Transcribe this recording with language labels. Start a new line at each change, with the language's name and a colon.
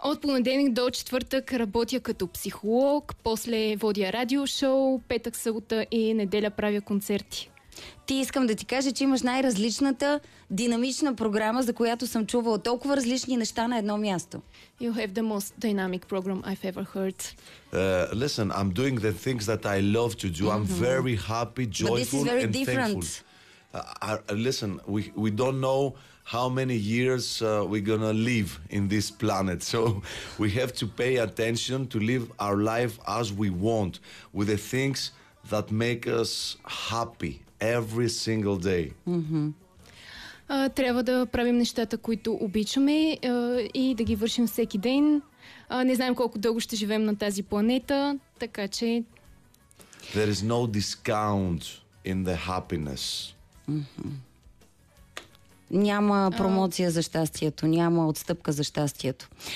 Bulgarian: От понеделник до четвъртък работя като психолог, после водя радиошоу, петък, събота и неделя правя концерти. Ти, искам да ти кажа, че имаш най-различната динамична програма, за която съм чувала толкова различни неща на едно място.
English: You have the most dynamic program I've ever heard. Listen, I'm doing the things that I love to do. Mm-hmm. I'm very happy, joyful and thankful. But this is very different. Listen, we don't know how many years we're gonna live in this planet. So we have to pay attention to live our life as we want, with the things that make us happy every single day.
Bulgarian: Трябва да правим нещата, които обичаме, и да ги вършим всеки ден. Не знаем колко дълго ще живеем на тази планета, така че...
English: There is no discount in the happiness. Mm-hmm.
Bulgarian: Няма промоция за щастието, няма отстъпка за щастието.